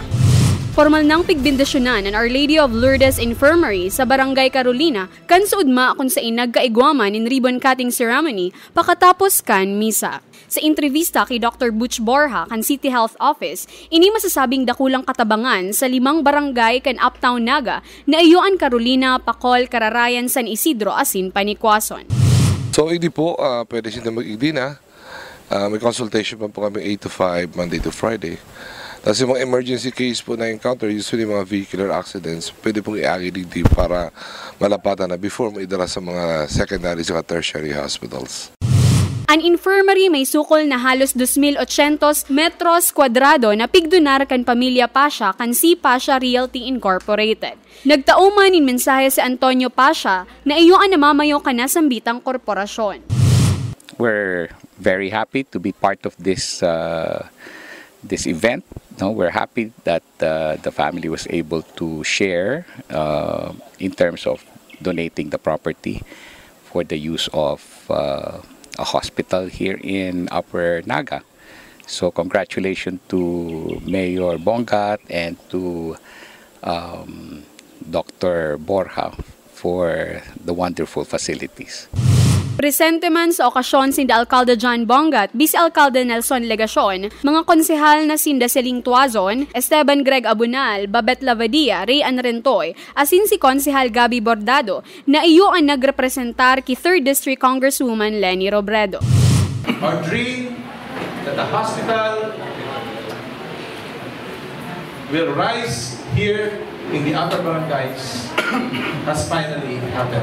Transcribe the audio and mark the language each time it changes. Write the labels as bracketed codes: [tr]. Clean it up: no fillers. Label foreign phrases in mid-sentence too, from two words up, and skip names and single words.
[bik] Formal nang pigbindasyonan ang Our Lady of Lourdes Infirmary sa Barangay Carolina kan suudma kung sa nagkaigwaman in [en] ribbon cutting ceremony [bik] pakatapos kan misa. Sa entrevista kay Dr. Butch Borja kan City Health Office, ini masasabing dakulang katabangan sa 5 barangay kan Uptown Naga na Ayuan Carolina, Pacol, Cararayan, San Isidro asin Panikwason. [tl] So hindi po pwede sila mag-igdi na. May consultation pa po kami [en] 8 to 5 Monday to Friday. [tl] Tapos yung mga [en] emergency case [tl] po na encounter, usually mga [en] vehicular accidents, [tl] pwede pong i-agility para malapatan na before maidala sa mga secondary at [en] tertiary hospitals. [bik] An infirmary may sukol na halos 2,800 metros kwadrado na pigdonar kan Pamilya Pasha kan si Pasha Realty Incorporated. Nagtauman in mensahe si Antonio Pasha na iyuan na mamayo ka na sambitang korporasyon. [en] We're very happy to be part of this event. No, we're happy that the family was able to share in terms of donating the property for the use of a hospital here in Upper Naga. So congratulations to Mayor Bongat and to Dr. Borja for the wonderful facilities. [bik] Presente man sa okasyon sinda Alcalde John Bongat, Vice Alcalde Nelson Legacion, mga konsehal na sinda Celing Tuazon, Esteban Greg Abunal, Babet Lavadia, Ray Anrentoy, asin si Konsehal Gabi Bordado na iyo ang nagrepresentar ki 3rd District Congresswoman Lenny Robredo. [en] Our dream that the hospital will rise here in the upper barangays has finally happened.